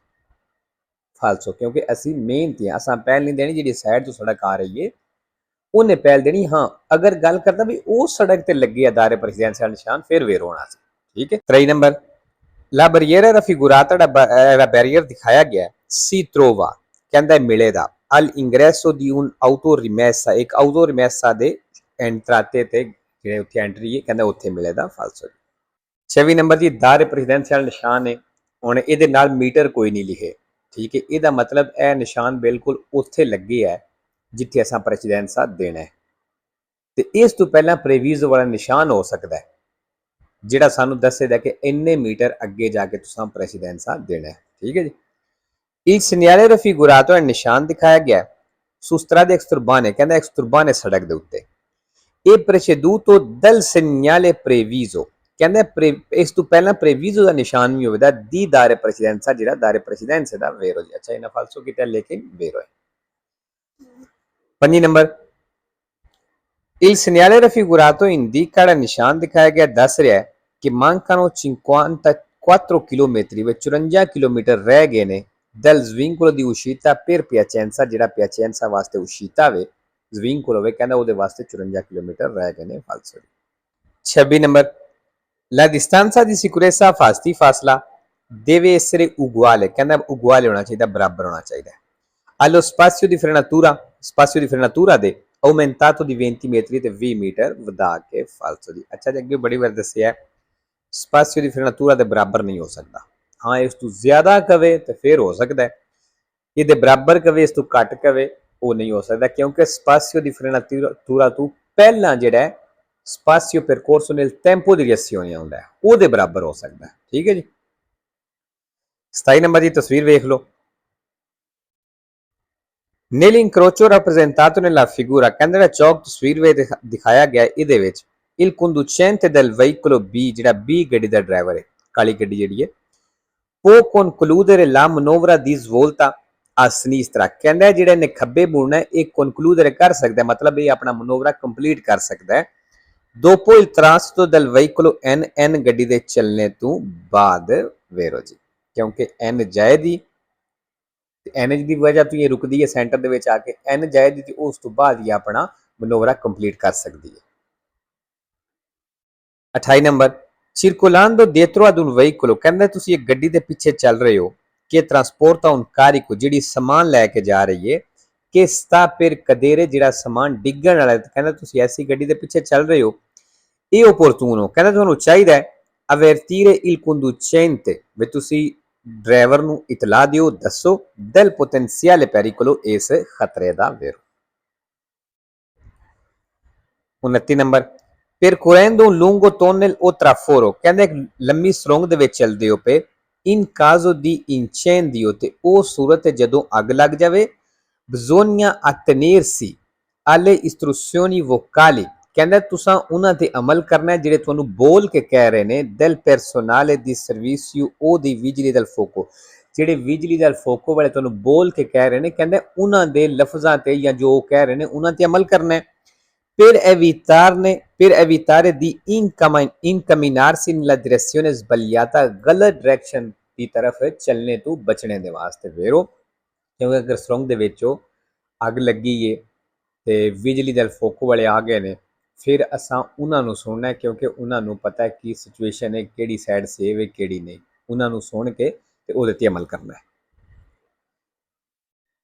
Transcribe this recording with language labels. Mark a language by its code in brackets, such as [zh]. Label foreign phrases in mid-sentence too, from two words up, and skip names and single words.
[pa] ਫਾਲਸੋ, ਕਿਉਂਕਿ ਅਸੀਂ ਮਿਹਨਤੀ ਹਾਂ, ਅਸਾਂ ਪਹਿਲ ਨਹੀਂ ਦੇਣੀ। ਜਿਹੜੀ ਸਾਈਡ ਤੋਂ ਸੜਕ ਆ ਰਹੀ ਹੈ ਉਹਨੇ ਪਹਿਲ ਦੇਣੀ। ਹਾਂ, ਅਗਰ ਗੱਲ ਕਰਦਾ ਵੀ ਉਹ ਸੜਕ ਤੇ ਲੱਗੇ ਆ [it] dare precedenza [pa] ਵਾਲਾ ਨਿਸ਼ਾਨ, ਫਿਰ ਵੇਰ ਹੋਣਾ ਸੀ, ਠੀਕ ਹੈ। 23 ਨੰਬਰ, [it] la barriera raffigurata, [pa] ਜਿਹੜਾ ਬੈਰੀਅਰ ਦਿਖਾਇਆ ਗਿਆ ਸੀ trova, ਕਹਿੰਦਾ ਮਿਲੇ ਦਾ [it] al ingresso di un autorimessa, [pa] ਇੱਕ autorimessa ਦੇ ਐਂਟਰਾਤੇ ਤੇ ਜਿਹੜੇ ਉੱਥੇ ਐਂਟਰੀ ਹੈ, ਕਹਿੰਦਾ ਉੱਥੇ ਮਿਲੇ ਦਾ। ਫਾਲਸੋ। 26 ਨੰਬਰ ਜੀ, [it] dare precedenza [pa] ਵਾਲਾ ਨਿਸ਼ਾਨ ਹੈ। ਹੁਣ ਇਹਦੇ ਨਾਲ ਮੀਟਰ ਕੋਈ ਨਹੀਂ ਲਿਖੇ, ਠੀਕ ਹੈ। ਇਹਦਾ ਮਤਲਬ ਇਹ ਨਿਸ਼ਾਨ ਬਿਲਕੁਲ ਉੱਥੇ ਲੱਗੇ ਹੈ ਜਿੱਥੇ ਅਸਾਂ ਪ੍ਰੈਸੀਡੈਂਸਾ ਦੇਣਾ ਹੈ, ਤੇ ਇਸ ਤੋਂ ਪਹਿਲਾਂ ਪ੍ਰੇਵੀਜ਼ੋ ਵਾਲਾ ਨਿਸ਼ਾਨ ਹੋ ਸਕਦਾ ਹੈ ਜਿਹੜਾ ਸਾਨੂੰ ਦੱਸੇਗਾ ਕਿ ਇੰਨੇ ਮੀਟਰ ਅੱਗੇ ਜਾ ਕੇ ਤੁਸੀਂ ਪ੍ਰੈਸੀਡੈਂਸਾ ਦੇਣਾ ਹੈ, ਠੀਕ ਹੈ ਜੀ। [it] il segnale raffigurato, [pa] ਹੈ ਨਿਸ਼ਾਨ ਦਿਖਾਇਆ ਗਿਆ [it] su strade exturbane, [pa] ਕਹਿੰਦਾ ਐਕਸਟੁਰਬਾਨੇ ਸੜਕ ਦੇ ਉੱਤੇ। [it] ਇਹ preceduto dal segnale previso, [pa] ਕਹਿੰਦਾ ਇਸ ਤੋਂ ਪਹਿਲਾਂ ਪ੍ਰੇਵੀਜ਼ੋ ਦਾ ਨਿਸ਼ਾਨ ਵੀ ਹੋਵੇਗਾ [it] di dare precedenza, [pa] ਜਿਹੜਾ [it] dare precedenza [pa] ਦਾ ਵੇਰੋ ਜੀ। ਅੱਛਾ, ਇਹਨਾਂ ਫਾਲਸੋ ਕੀਤਾ ਲੇਕਿਨ ਵੇਰੋ ਹੈ। 5 ਨੰਬਰ, [it] il segnale raffigurato indica, [pa] ਜਿਹੜਾ ਨਿਸ਼ਾਨ ਦਿਖਾਇਆ ਗਿਆ ਦੱਸ ਰਿਹਾ ਕਿ [it] mancano 54 chilometri, [pa] ਵਿੱਚ 54 ਕਿਲੋਮੀਟਰ ਰਹਿ ਗਏ ਨੇ [it] dal svincolo di uscita per Piacenza, [pa] ਜਿਹੜਾ ਪਿਆਚੈਂਸਾ ਵਾਸਤੇ uscita ਵੇ, svincolo ਵੇ, ਕਹਿੰਦਾ ਉਹਦੇ ਵਾਸਤੇ 54 ਕਿਲੋਮੀਟਰ ਰਹਿ ਗਏ ਨੇ। ਫਾਲਸੋ। 26 ਨੰਬਰ, [it] la distanza di sicurezza fasti, ਫਾਸਲਾ deve essere uguale, [pa] ਕਹਿੰਦਾ uguale ਹੋਣਾ ਚਾਹੀਦਾ, ਬਰਾਬਰ ਹੋਣਾ ਚਾਹੀਦਾ। [it] allo spazio di frenatura, spazio di frenatura ਦੇ aumentato di 20 metri, [pa] ਤੇ 20 ਮੀਟਰ ਵਧਾ ਕੇ। ਫਾਲਸੋ ਜੀ। ਅੱਛਾ ਜੀ, ਅੱਗੇ ਬੜੀ ਵਾਰ ਦੱਸਿਆ [it] spazio di frenatura [pa] ਦੇ ਬਰਾਬਰ ਨਹੀਂ ਹੋ ਸਕਦਾ। ਹਾਂ, ਇਸ ਤੋਂ ਜ਼ਿਆਦਾ ਕਵੇ ਤੇ ਫਿਰ ਹੋ ਸਕਦਾ ਹੈ, ਇਹਦੇ ਬਰਾਬਰ ਕਵੇ ਇਸ ਤੋਂ ਘੱਟ ਕਵੇ ਉਹ ਨਹੀਂ ਹੋ ਸਕਦਾ, ਕਿਉਂਕਿ [it] spazio di frenatura [pa] ਤੋਂ ਪਹਿਲਾਂ ਜਿਹੜਾ [it] spazio percorso nel tempo di reazione [pa] ਆਉਂਦਾ ਉਹਦੇ ਬਰਾਬਰ ਹੋ ਸਕਦਾ, ਠੀਕ ਹੈ ਜੀ। 27 ਨੰਬਰ ਦੀ ਤਸਵੀਰ ਵੇਖ ਲਓ। [it] nell'incrocio rappresentato nella figura, [pa] ਕਹਿੰਦਾ ਜਿਹੜਾ ਚੌਕ ਤਸਵੀਰ ਵਿੱਚ ਦਿਖਾਇਆ ਗਿਆ ਇਹਦੇ ਵਿੱਚ [it] il conducente del veicolo B, [pa] ਜਿਹੜਾ B ਗੱਡੀ ਦਾ ਡਰਾਈਵਰ ਹੈ, ਕਾਲੀ ਗੱਡੀ ਜਿਹੜੀ ਹੈ, [it] può concludere la manovra di svolta a sinistra, [pa] ਕਹਿੰਦਾ ਜਿਹੜੇ ਨੇ ਖੱਬੇ ਮੁੜਨਾ ਇਹ concludere ਕਰ ਸਕਦਾ, ਮਤਲਬ ਇਹ ਆਪਣਾ ਮਨੋਵਰਾ ਕੰਪਲੀਟ ਕਰ ਸਕਦਾ ਹੈ [it] dopo il transito del veicolo N [pa] ਗੱਡੀ ਦੇ ਚੱਲਣੇ ਤੋਂ ਬਾਅਦ। ਵੇਰੋ ਜੀ, ਕਿਉਂਕਿ N ਜਾਏਦੀ, N ਦੀ ਵਜ੍ਹਾ ਤੋਂ ਇਹ ਰੁਕਦੀ ਹੈ ਸੈਂਟਰ ਦੇ ਵਿੱਚ ਆ ਕੇ, N ਜਾਏਦੀ ਤੇ ਉਸ ਤੋਂ ਬਾਅਦ ਹੀ ਆਪਣਾ ਮਨੋਵਰਾ ਕੰਪਲੀਟ ਕਰ ਸਕਦੀ ਹੈ। 28 ਨੰਬਰ, [it] circolando dietro ad un veicolo, [pa] ਕਹਿੰਦਾ ਤੁਸੀਂ ਇੱਕ ਗੱਡੀ ਦੇ ਪਿੱਛੇ ਚੱਲ ਰਹੇ ਹੋ ਕਿ [it] trasporta un carico, [pa] ਜਿਹੜੀ ਸਮਾਨ ਲੈ ਕੇ ਜਾ ਰਹੀ ਹੈ, ਕਿ [it] sta per cadere, [pa] ਜਿਹੜਾ ਸਮਾਨ ਡਿੱਗਣ ਵਾਲਾ ਹੈ, ਕਹਿੰਦਾ ਤੁਸੀਂ ਐਸੀ ਗੱਡੀ ਦੇ ਪਿੱਛੇ ਚੱਲ ਰਹੇ ਹੋ। ਇਹ opportuno, ਕਹਿੰਦਾ ਤੁਹਾਨੂੰ ਚਾਹੀਦਾ ਹੈ [it] avvertire il conducente, [pa] ਵੀ ਤੁਸੀਂ ਡਰਾਈਵਰ ਨੂੰ ਇਤਲਾ ਦਿਓ, ਦੱਸੋ [it] del potenziale pericolo, [pa] ਇਸ ਖਤਰੇ ਦਾ ਵੇਰੋ। 29 ਨੰਬਰ, [it] percorrendo un lungo tunnel o traforo, [pa] ਕਹਿੰਦੇ ਇੱਕ ਲੰਮੀ ਸੁਰੰਗ ਦੇ ਵਿੱਚ ਚੱਲਦੇ ਹੋ ਪਏ [it] in caso di incendio, [pa] ਤੇ ਉਹ ਸੂਰਤ ਜਦੋਂ ਅੱਗ ਲੱਗ ਜਾਵੇ [it] bisogna attenersi alle istruzioni vocali, [pa] ਕਹਿੰਦਾ ਤੁਸੀਂ ਉਹਨਾਂ ਤੇ ਅਮਲ ਕਰਨਾ ਜਿਹੜੇ ਤੁਹਾਨੂੰ ਬੋਲ ਕੇ ਕਹਿ ਰਹੇ ਨੇ [it] del personale di servizio o dei vigili del fuoco, [pa] ਜਿਹੜੇ ਬਿਜਲੀ [it] del fuoco [pa] ਵਾਲੇ ਤੁਹਾਨੂੰ ਬੋਲ ਕੇ ਕਹਿ ਰਹੇ ਨੇ, ਕਹਿੰਦੇ ਉਹਨਾਂ ਦੇ ਲਫ਼ਜ਼ਾਂ ਤੇ ਜਾਂ ਜੋ ਕਹਿ ਰਹੇ ਨੇ ਉਹਨਾਂ ਤੇ ਅਮਲ ਕਰਨਾ ਹੈ। [it] per evitare di incamminarsi nella direzione sbagliata, [pa] ਗਲਤ ਡਾਇਰੈਕਸ਼ਨ ਦੀ ਤਰਫ ਚੱਲਣੇ ਤੋਂ ਬਚਣੇ ਦੇ ਵਾਸਤੇ ਵੇਰੋ, ਕਿਉਂਕਿ ਅਗਰ ਸੁਰੰਗ ਦੇ ਵਿੱਚੋਂ ਅੱਗ ਲੱਗੀ ਏ ਤੇ ਬਿਜਲੀ [it] del fuoco [pa] ਵਾਲੇ ਆ ਗਏ ਨੇ, ਫਿਰ ਅਸਾਂ ਉਹਨਾਂ ਨੂੰ ਸੁਣਨਾ, ਕਿਉਂਕਿ ਉਹਨਾਂ ਨੂੰ ਪਤਾ ਕੀ ਸਿਚੁਏਸ਼ਨ ਹੈ, ਕਿਹੜੀ ਸਾਈਡ ਸੇਵ ਹੈ ਕਿਹੜੀ ਨਹੀਂ, ਉਹਨਾਂ ਨੂੰ ਸੁਣ ਕੇ ਤੇ ਉਹਦੇ ਤੇ ਅਮਲ ਕਰਨਾ ਹੈ।